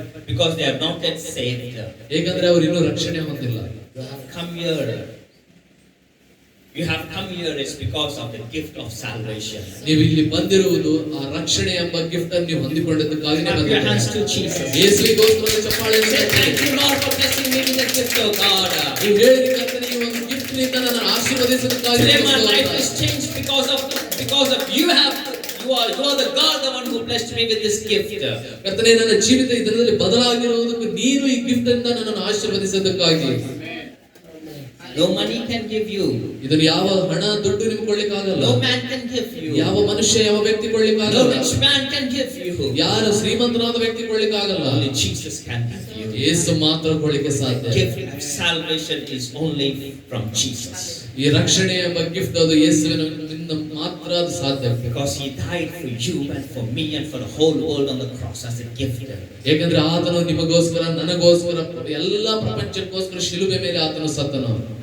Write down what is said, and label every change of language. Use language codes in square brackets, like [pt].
[en] Because they are not yet saved. [kn] ಏಕೆಂದ್ರೆ ಅವರು ಇನ್ನೂ ರಕ್ಷಣೆ ಹೊಂದಿಲ್ಲ. [en] You have come here. You have come here is because of the gift of salvation. [kn] ನೀವು ಇಲ್ಲಿ ಬಂದಿರುವುದು ಆ ರಕ್ಷಣೆ ಎಂಬ ಗಿಫ್ಟ್ ಅನ್ನು ನೀವು ಹೊಂದಿಕೊಂಡಿದ್ದಕ್ಕಾಗಿ ಬಂದಿದ್ದೀರಿ. ಯೇಸುವಿಗೋಸ್ಕರ ಚಪ್ಪಾಳೆ. [en] Thank you Lord for blessing me with the gift of God. [kn] ನೀವು ಹೇಳಿದ ಕರ್ತನೇ ಈ ಒಂದು ಗಿಫ್ಟ್ ಯೇಸುವಿನಿಂದ ನನ್ನನ್ನು ಆಶೀರ್ವದಿಸಿದ್ದಕ್ಕಾಗಿ [en] Today my [kn] ಸ್ತೋತ್ರ. [en] life is changed because of you are the God, the one who blessed me with this gift. [kn] ಕರ್ತನೇ, ನನ್ನ ಜೀವಿತ ಈ ದಿನದಲ್ಲಿ ಬದಲಾಗಿರುವುದಕ್ಕೆ ನೀನು ಈ ಗಿಫ್ಟ್ ಇಂದ ನನ್ನನ್ನು ಆಶೀರ್ವದಿಸಿದ್ದಕ್ಕಾಗಿ. [en] No money can give you. [kn] ಇದನ್ನು ಯಾವ ಹಣ ದುಡ್ಡು ನಿಮ್ಗೆ ಕೊಡ್ಲಿಕ್ಕಾಗಲ್ಲ. [en] No man can give you. [kn] ಯಾವ ಮನುಷ್ಯ ಯಾವ ವ್ಯಕ್ತಿ ಕೊಡ್ಲಿಕ್ಕಾಗಲ್ಲ. [en] No rich man can give you. [kn] ಯಾರ ಶ್ರೀಮಂತನಾದ ವ್ಯಕ್ತಿ ಕೊಡ್ಲಿಕ್ಕಾಗಲ್ಲ. [en] Only Jesus can give you. [kn] ಯೇಸು ಮಾತ್ರ ಕೊಡ್ಲಿಕ್ಕೆ ಸಾಧ್ಯ. [en] Gift of salvation is only from Jesus. [kn] ಈ ರಕ್ಷಣೆ ಎಂಬ ಗಿಫ್ಟ್ ಅದು ಯೇಸುವಿನಿಂದ ಮಾತ್ರ ಅದು ಸಾಧ್ಯ. [en] Because he died for you and for me and for the whole world on the cross as a gift. [kn] ಏಕೆಂದ್ರೆ ಆತನು ನಿಮಗೋಸ್ಕರ, ನನಗೋಸ್ಕರ, ಎಲ್ಲ ಪ್ರಪಂಚಕ್ಕೋಸ್ಕರ ಶಿಲುಬೆ ಮೇಲೆ ಆತನು ಸತ್ತನು.